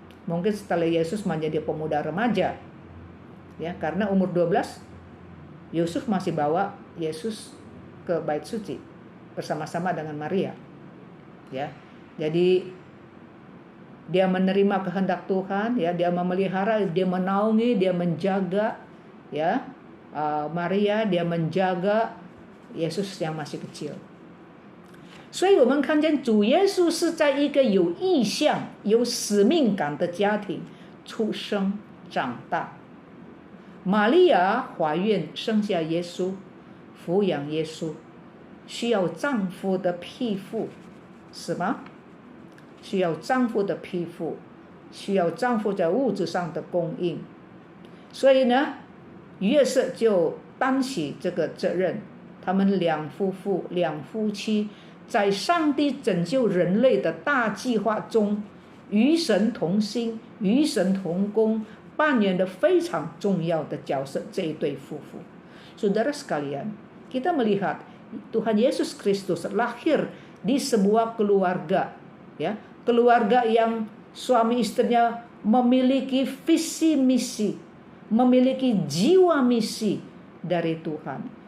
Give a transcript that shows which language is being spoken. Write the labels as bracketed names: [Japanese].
[Indonesian] Mungkin setelah Yesus menjadi pemuda remaja. Ya, karena umur 12 Yusuf masih bawa Yesus ke bait suci bersama-sama dengan Maria. Ya. Jadi dia menerima kehendak Tuhan, ya, dia memelihara, dia menaungi, dia menjaga, ya, Maria, dia menjaga Yesus yang masih kecil. [Chinese] 所以我们看见主耶稣是在一个有意向、有使命感的家庭出生长大。玛利亚怀孕生下耶稣，抚养耶稣，需要丈夫的庇护，是吗？需要丈夫的庇护，需要丈夫在物质上的供应。所以呢，约瑟就担起这个责任。他们两夫妻在上帝拯救人类的大计划中与神同心，与神同工，扮演了非常重要的角色。这一对夫妇， [Indonesian] Saudara sekalian, kita melihat Tuhan Yesus Kristus lahir di sebuah keluarga, ya, keluarga yang suami istrinya memiliki visi misi, memiliki jiwa misi dari Tuhan.